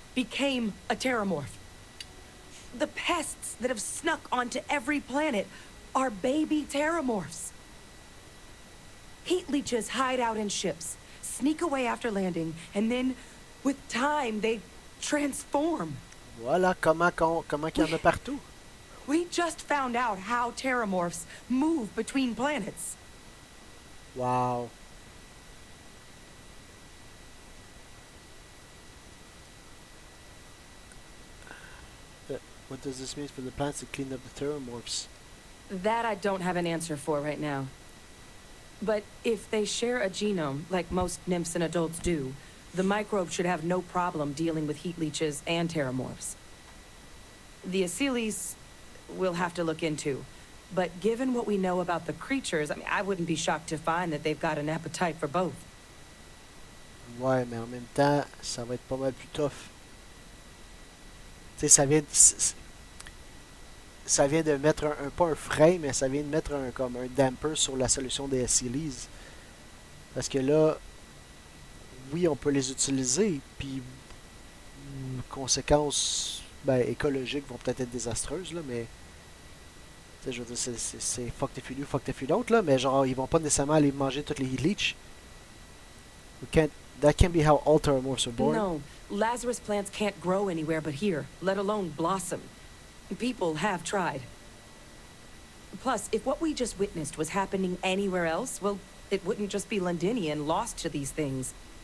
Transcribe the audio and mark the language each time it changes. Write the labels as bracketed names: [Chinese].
[English] became a terrormorph. The pests that have snuck onto every planet are baby terrormorphs. Heat leeches hide out in ships, sneak away after landing, and then, with time, they transform. [French] Voilà comment qu'il y en a partout. [English] We just found out how terrormorphs move between planets. Wow. What does this mean for the plants to clean up the terrormorphs? That I don't have an answer for right now. But if they share a genome, like most nymphs and adults do, the microbe should have no problem dealing with heat leeches and terrormorphs. The Aciles we'll have to look into. But given what we know about the creatures, I mean, I wouldn't be shocked to find that they've got an appetite for both. [French] Ouais, mais en même temps, ça va être pas mal plus tough. Tu sais, ça vient de mettre pas un frein, mais ça vient de mettre comme un damper sur la solution des Aciles. Parce que là, oui, on peut les utiliser, puis conséquences écologiques vont peut-être être désastreuses, là, mais tu sais, je veux dire, c'est [English] fuck if you do, fuck if you don't, [French] là, mais genre, ils vont pas nécessairement aller manger toutes les heat leech. [English] That can't be how all terrormorphs are born. No, Lazarus plants can't grow anywhere but here, let alone blossom. People have tried. Plus, if what we just witnessed was happening anywhere else, well, it wouldn't just be Londinion lost to these things.